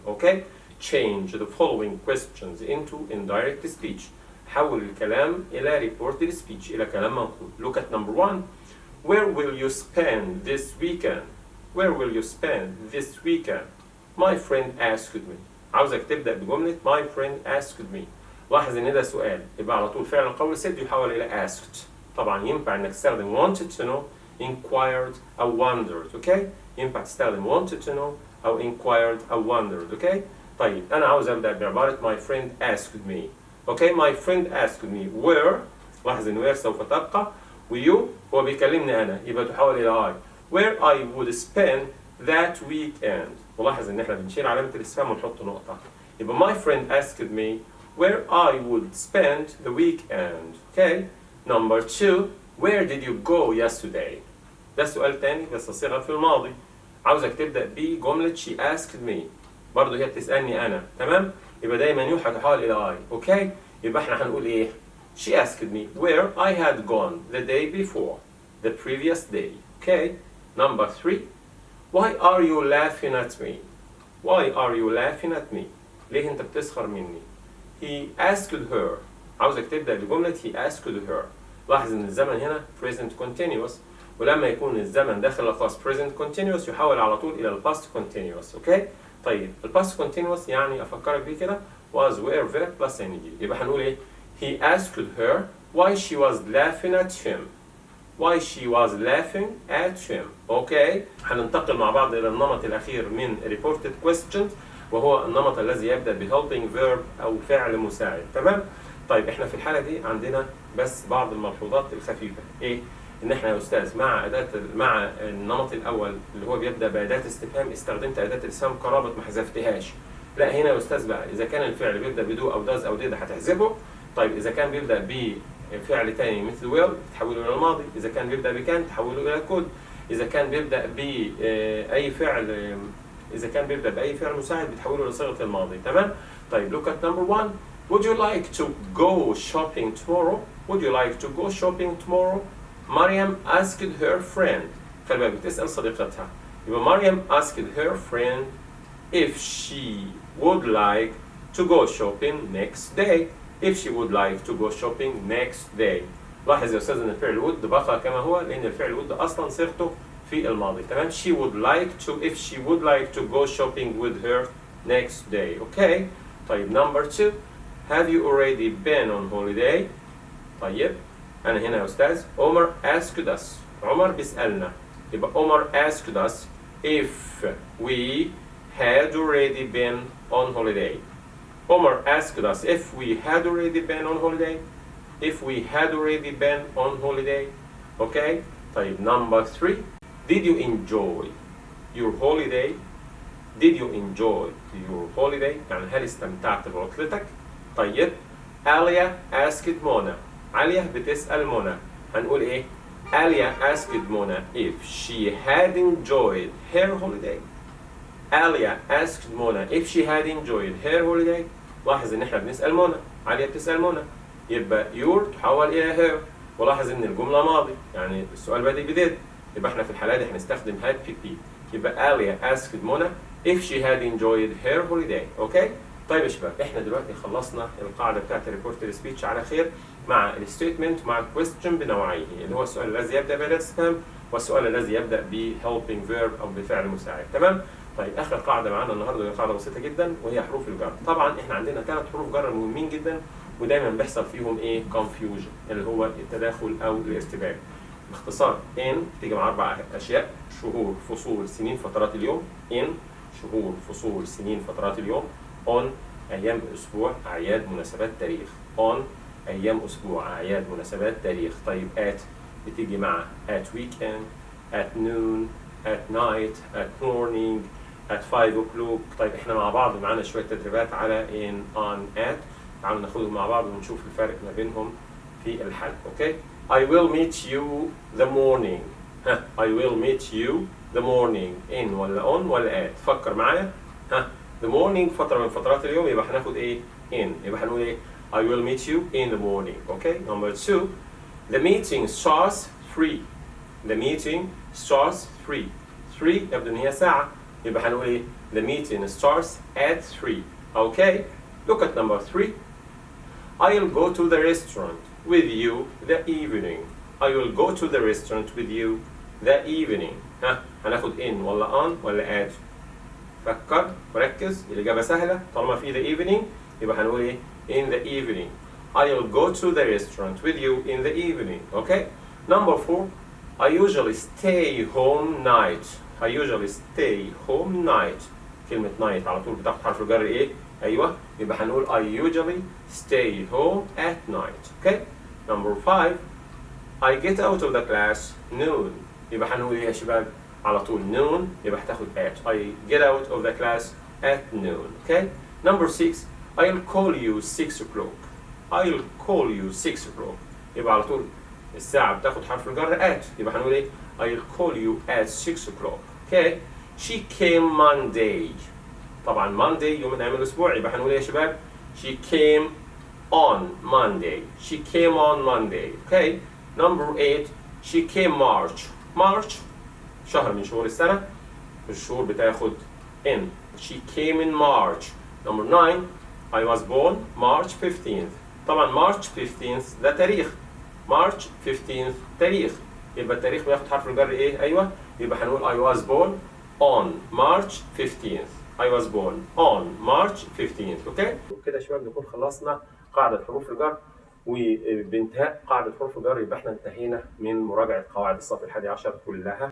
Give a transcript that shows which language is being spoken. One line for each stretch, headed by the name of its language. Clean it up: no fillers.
English: Okay? Change the following questions into indirect speech.
Arabic: حول الكلام إلى reported speech إلى كلام منقول.
English: Look at number 1. Where will you spend this weekend? Where will you spend this weekend? My friend asked me.
Arabic: عاوزك تبدأ بجملة
English: my friend asked me.
Arabic: لاحظ إن ده سؤال يبقى على طول فعل القول said يحول إلى asked. طبعا ينفع إنك تستخدم wanted to know, inquired أو wondered. أوكي؟ ينفع تستخدم wanted to know أو inquired أو wondered. أوكي؟ طيب أنا عاوز أبدأ بعبارة
English: my friend asked me. Okay? My friend asked me where.
Arabic: لاحظ إن where سوف تبقى ويو هو بيكلمني أنا يبقى تحول إلى I.
English: Where I would spend that weekend.
Arabic: ولاحظ إن إحنا بنشيل علامة الاستفهام ونحط نقطة.
English: يبقى my friend asked me where I would spend the weekend. Okay. Number 2. Where did you go yesterday?
Arabic: ده سؤال تاني بس صيغة في الماضي. عاوزك تبدأ بجملة
English: she asked me.
Arabic: برضه هي بتسألني أنا. تمام؟ يبقى دايما يو هتحول إلى I. أوكي؟ يبقى إحنا هنقول إيه؟
English: She asked me where I had gone the day before, the previous day. Okay. Number 3. Why are you laughing at me? Why are you laughing at me?
Arabic: ليه أنت بتسخر مني؟
English: He asked her.
Arabic: عاوزك تبدأ بجملة
English: he asked her.
Arabic: لاحظ إن الزمن هنا present continuous ولما يكون الزمن داخل الخاص present continuous يحول على طول إلى past continuous. أوكي؟ طيب past continuous يعني أفكرك بيه كده was where verb plus ing. يبقى هنقول إيه؟
English: He asked her why she was laughing at him. Why she was laughing at him.
Arabic: أوكي؟ هننتقل مع بعض إلى النمط الأخير من reported questions وهو النمط الذي يبدأ ب helping verb أو فعل مساعد. تمام؟ طيب إحنا في الحالة دي عندنا بس بعض الملحوظات الخفيفة. إيه؟ إن إحنا يا أستاذ مع النمط الأول اللي هو بيبدأ بأداة استفهام استخدمت أداة الاستفهام كرابط ما حذفتهاش. لا هنا يا أستاذ بقى إذا كان الفعل بيبدأ بدو أو does أو did هتحذفه. طيب إذا كان بيبدأ بفعل تاني مثل will تحوله إلى الماضي. إذا كان بيبدأ بكان تحوله إلى could. إذا كان بيبدأ بأي فعل بأي فعل مساعد بتحوله لصيغة الماضي. تمام؟ طيب
English: look at number 1. Would you like to go shopping tomorrow? Would you like to go shopping tomorrow? Maryam asked her friend.
Arabic: خلي بالك بتسأل صديقتها.
English: يبقى Maryam asked her friend if she would like to go shopping next day. If she would like to go shopping next day.
Arabic: لاحظ يا أستاذ إن الفعل would بقى كما هو لأن الفعل would أصلا صيغته في الماضي.
English: تمام؟ She would like to if she would like to go shopping with her next day. Okay. طيب number 2. Have you already been on holiday?
Arabic: طيب أنا هنا يا أستاذ عمر
English: asked us.
Arabic: عمر بيسألنا.
English: يبقى Omar asked us if we had already been on holiday. Omar asked us if we had already been on holiday. If we had already been on holiday. Okay. طيب number 3. Did you enjoy your holiday? Did you enjoy your holiday?
Arabic: يعني هل استمتعت بعطلتك؟ طيب
English: Alia asked Mona.
Arabic: عليا بتسأل منى. هنقول ايه؟
English: Alia asked Mona if she had enjoyed her holiday. Alia asked Mona if she had enjoyed her holiday.
Arabic: لاحظ ان احنا بنسأل منى، عليا بتسأل منى، يبقى your تحول الى her. ولاحظ ان الجملة ماضي، يعني السؤال بادئ بديد، يبقى احنا في الحالة دي هنستخدم had PP. يبقى عليا asked منى if she had enjoyed her holiday. اوكي؟ طيب يا شباب، احنا دلوقتي خلصنا القاعدة بتاعت الريبورتد سبيتش على خير مع الستيتمنت مع الكويستشن بنوعيه، اللي هو السؤال الذي يبدأ بأداة استفهام والسؤال الذي يبدأ ب helping verb أو بفعل مساعد. تمام؟ طيب آخر قاعدة معانا النهارده هي قاعدة بسيطة جدا وهي حروف الجر. طبعا احنا عندنا 3 حروف جر مهمين جدا ودايما بيحصل فيهم ايه؟ confusion، اللي هو التداخل أو الارتباك. باختصار in بتيجي مع 4 أشياء: شهور، فصول، سنين، فترات اليوم. in شهور، فصول، سنين، فترات اليوم. on أيام أسبوع، أعياد، مناسبات، تاريخ. on أيام أسبوع، أعياد، مناسبات، تاريخ. طيب at بتيجي مع
English: at weekend، at noon، at night، at morning، at 5 o'clock.
Arabic: طيب احنا مع بعض معانا شوية تدريبات على in on at، تعالوا ناخدهم مع بعض ونشوف الفرق ما بينهم في الحل.
English: Okay? I will meet you the morning. ها I will meet you the morning.
Arabic: in ولا on ولا at؟ فكر معايا. ها the morning فترة من فترات اليوم، يبقى هناخد ايه؟ in.
English: يبقى هنقول ايه؟ I will meet you in the morning. Okay? Number 2, the meeting starts 3. The meeting starts 3.
Arabic: 3 يبدو ان هي ساعة، يبقى هنقول ايه؟
English: The meeting starts at 3. Okay? Look at number 3. I'll go to the restaurant with you the evening. I will go to the restaurant with you the evening.
Arabic: ها هناخد in ولا on ولا at؟ فكر وركز، الإجابة سهلة، طالما في the evening يبقى هنقول إيه؟
English: in the evening. I'll go to the restaurant with you in the evening. Okay? Number 4, I usually stay home night. I usually stay home night.
Arabic: كلمة night على طول بتاخد حرف الجر إيه؟ أيوه، يبقى هنقول
English: I usually stay home at night. Okay? Number 5, I get out of the class noon.
Arabic: يبقى هنقول إيه يا شباب؟ على طول noon يبقى هتاخد at.
English: I get out of the class at noon. Okay? Number 6, I'll call you 6 o'clock. I'll call you 6 o'clock.
Arabic: يبقى على طول الساعة بتاخد حرف الجر at، يبقى هنقول إيه؟
English: I'll call you at 6 o'clock. Okay? She came Monday.
Arabic: طبعا Monday يوم من أيام الأسبوع، يبقى هنقول إيه يا شباب؟
English: She came on Monday. She came on Monday. Okay? Number 8, she came March.
Arabic: March شهر من شهور السنة، الشهور بتاخد in.
English: She came in March. Number 9, I was born March 15th.
Arabic: طبعا March 15th ده تاريخ. March 15th تاريخ، يبقى التاريخ بياخد حرف الجر ايه؟ ايوه، يبقى هنقول
English: I was born on March 15th. I was born on March 15th.
Arabic: اوكي؟ وبكده يا شباب نكون خلصنا قاعدة حروف الجر، وبانتهاء قاعدة حروف الجر يبقى احنا انتهينا من مراجعة قواعد الصف الحادي عشر كلها.